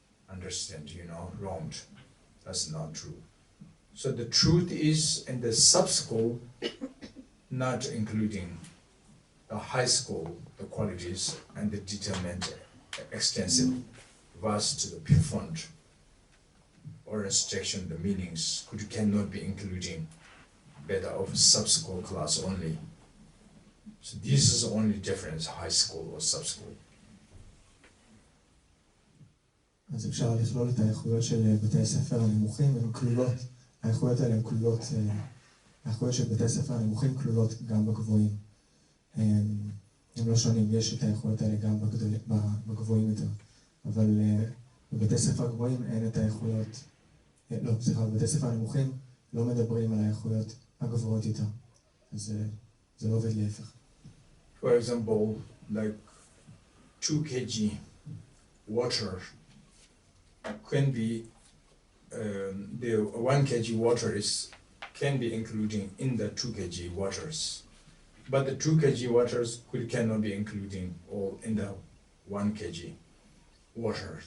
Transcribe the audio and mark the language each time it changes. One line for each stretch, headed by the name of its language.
English: Understand, wronged. That's not true. So the truth is in the sub-school, not including the high school, the qualities and the determined, extensive, vast, the profound, or restriction, the meanings cannot be including better of sub-school class only. So this is the only difference, high school or sub-school.
Hebrew: אז אפשר לכלול את האיכויות של בתי הספר הנמוכים, הן כלולות, האיכויות האלה הן כלולות, האיכויות של בתי הספר הנמוכים כלולות גם בגבוהים. הם לא שונים, יש את האיכויות האלה גם בגבוהים יותר, אבל בבתי ספר גבוהים אין את האיכויות, בבתי ספר הנמוכים לא מדברים על האיכויות הגבוהות יותר, אז זה לא עובד להפך.
English: For example, like 2 kg water can be, the 1 kg water can be including in the 2 kg waters. But the 2 kg waters cannot be including all in the 1 kg water.